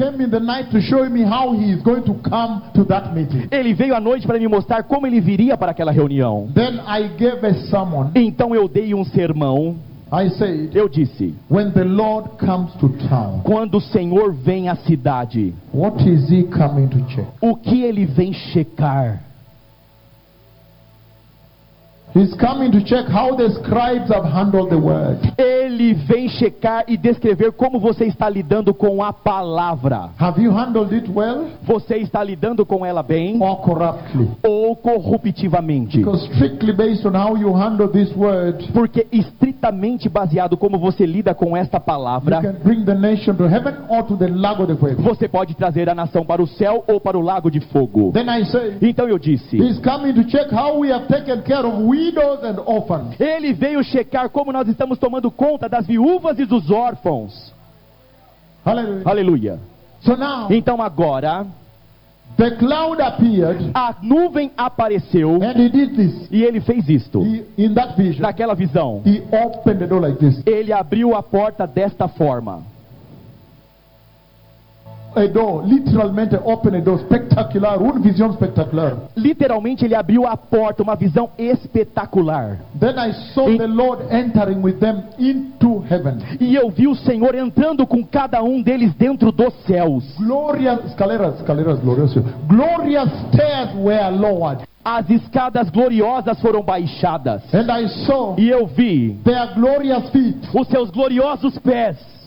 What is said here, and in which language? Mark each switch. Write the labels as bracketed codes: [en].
[en] Came in the night to show me how he is going to come to that meeting. [pt] Ele veio à noite para me mostrar como ele viria para aquela reunião. [en] Then I gave a sermon. [pt] Então eu dei um sermão. [en] I said, [pt] eu disse, [en] when the Lord comes to town, [pt] quando o Senhor vem à cidade, [en] what is he coming to check? [pt] O que ele vem checar? [en] He's coming to check how the scribes have handled the word. [pt] Ele vem checar e descrever como você está lidando com a palavra. [en] Have you handled it well? [pt] Você está lidando com ela bem? [en] Or corruptly? [pt] Ou corruptivamente? [en] Because strictly based on how you handle this word, [pt] porque estritamente baseado como você lida com esta palavra, [en] you can bring the nation to heaven or to the [es] lago de fuego. [pt] Você pode trazer a nação para o céu ou para o lago de fogo. [en] Then I say, [pt] então eu disse, [en] he's coming to check how we have taken care of widows and orphans. [pt] Ele veio checar como nós estamos tomando conta das viúvas e dos órfãos. [en] Aleluia. So now, [pt] então agora, [en] the cloud appeared, [pt] a nuvem apareceu, [en] and he did this. [pt] E ele fez isto. [en] He, in that vision, [pt] naquela visão, [en] he opened the door like this. [pt] Ele abriu a porta desta forma. [en] A door, literalmente open a door, spectacular, [pt] uma visão espetacular. Literalmente ele abriu a porta, uma visão espetacular. [en] Then I saw the Lord entering with them into heaven. [pt] E eu vi o Senhor entrando com cada um deles dentro dos céus. [es] Glorias, escaleras gloriosas. [en] Glorias stairs were lowered. [pt] As escadas gloriosas foram baixadas. [en] And I saw, [pt] e eu vi, [en] their glorious feet. [pt] Os seus gloriosos pés.